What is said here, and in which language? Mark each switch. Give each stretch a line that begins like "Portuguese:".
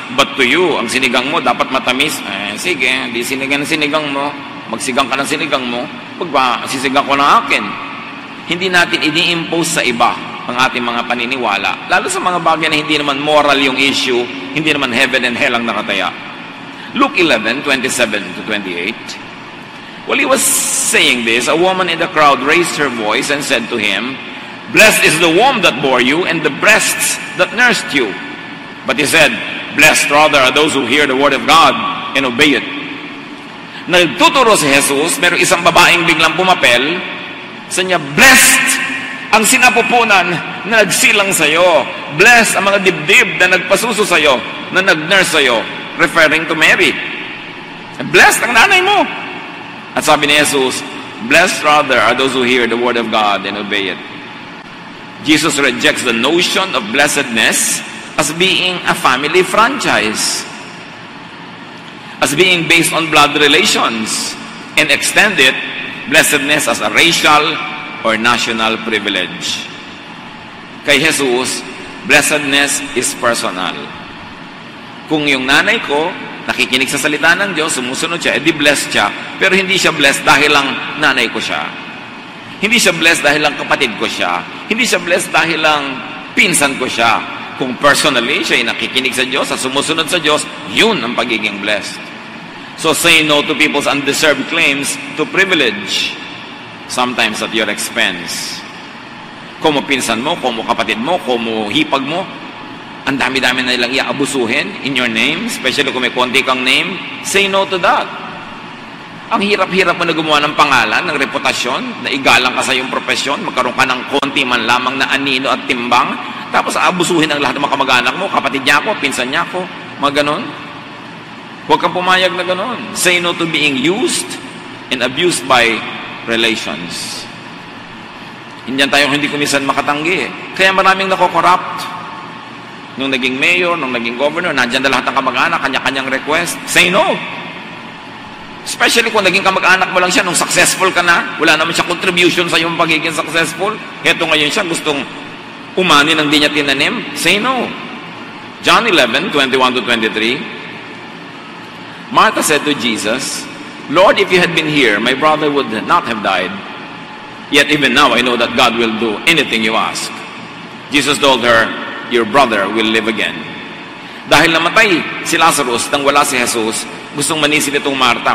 English: But to you,
Filipino: ang sinigang mo dapat matamis. Sige, di sinigang mo. Magsigang ka ng sinigang mo. Sisigang ko ng akin. Hindi natin ini-impose sa iba ang ating mga paniniwala. Lalo sa mga bagay na hindi naman moral yung issue, hindi naman
English: heaven and hell
Filipino: ang nakataya.
English: Luke 11:27-28. While he was saying this, a woman in the crowd raised her voice and said to him, "Blessed is the womb that bore you and the breasts that nursed you." But he said, "Blessed rather are those who hear the word of God and obey it."
Filipino: Nagtuturo si Jesus, pero isang babaeng biglang pumapel. Sa niya, blessed ang sinapupunan na nagsilang sa'yo. Blessed ang mga dibdib na nagpasuso sa'yo, na nag-nurse sa'yo. Referring to Mary. Blessed ang nanay mo. At sabi ni Jesus,
English: blessed rather are those who hear the word of God and obey it. Jesus rejects the notion of blessedness as being a family franchise. as being based on blood relations and extend it, blessedness, as a racial or national privilege.
Filipino: Kay Jesus,
English: blessedness is personal.
Filipino: Kung yung nanay ko, nakikinig sa salita ng Diyos, sumusunod siya, edi blessed siya, pero hindi siya blessed dahil lang nanay ko siya. Hindi siya blessed dahil lang kapatid ko siya. Hindi siya blessed dahil lang pinsan ko siya. Kung personally siya ay nakikinig sa Diyos at sumusunod sa Diyos, yun ang pagiging blessed.
English: So say no to people's undeserved claims to privilege, sometimes at your expense.
Filipino: Kung mo pinsan mo, kung mo kapatid mo, kung mo hipag mo, ang dami-dami na nilang iaabusuhin
English: in your name,
Filipino: especially kung may konti kang name,
English: say no to that.
Filipino: Ang hirap-hirap mo na gumawa ng pangalan, ng reputasyon, na igalang ka sa iyong profesyon, magkaroon ka ng konti man lamang na anino at timbang, tapos aabusuhin ang lahat ng mga kamag-anak mo, kapatid niya ako, pinsan niya ako, mga ganon. Huwag kang pumayag na ganon.
English: Say no to being used and abused by relations.
Filipino: Indiyan tayo hindi kumisan makatanggi. Kaya maraming nako-corrupt. Nung naging mayor, nung naging governor, nandyan na lahat ng kamag-anak, kanya-kanyang request.
English: Say no.
Filipino: Especially kung naging kamag-anak mo lang siya, nung successful ka na, wala naman siya contribution sa iyong pagiging successful. Heto ngayon siya, gustong umani ng di niya tinanim.
English: Say no. John 11:21-23. Martha said to Jesus, Lord, if you had been here, my brother would not have died. Yet even now I know that God will do anything you ask. Jesus told her, your brother will live again.
Filipino: Dahil namatay si Lazarus nang wala si Jesus, gustong manisin itong Martha.